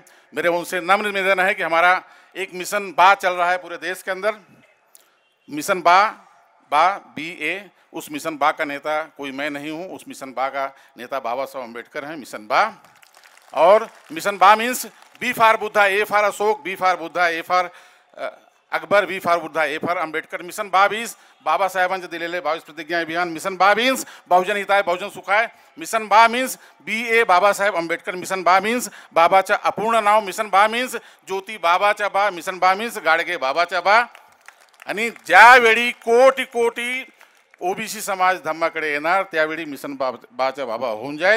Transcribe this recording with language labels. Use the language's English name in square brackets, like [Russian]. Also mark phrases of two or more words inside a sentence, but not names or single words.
[Hindi] मेरे उनसे नम्र निवेदन है कि हमारा एक मिशन बा चल रहा है पूरे देश के अंदर, मिशन BA। उस मिशन बा का नेता कोई मैं नहीं हूँ, उस मिशन बा का नेता बाबा साहब अम्बेडकर हैं। [English] Mission Ba, aur Mission Ba means B for Buddha, A for Ashok, B for Buddha, A for Akbar, B for Buddha, A for Ambedkar. [Marathi] मिशन बा मीन्स बाबासाहेबांचे दिलेले 22 प्रतिज्ञा अभियान। मिशन बा मीन्स [Sanskrit] बहुजन हिताय बहुजन सुखाय। [Marathi] मिशन बा मीन्स BA बाबासाहेब आंबेडकर। मिशन बा मीन्स बाबाचा अपूर्ण नाव। मिशन बा मीन्स ज्योती बाबाचा बा। मिशन बा मीन्स गाडगे बाबाचा बा। आणि ज्यावेळी कोटी कोटी ओबीसी समाज धम्माकडे येणार त्यावेळी मिशन बाचा बाबा होऊन जाईल।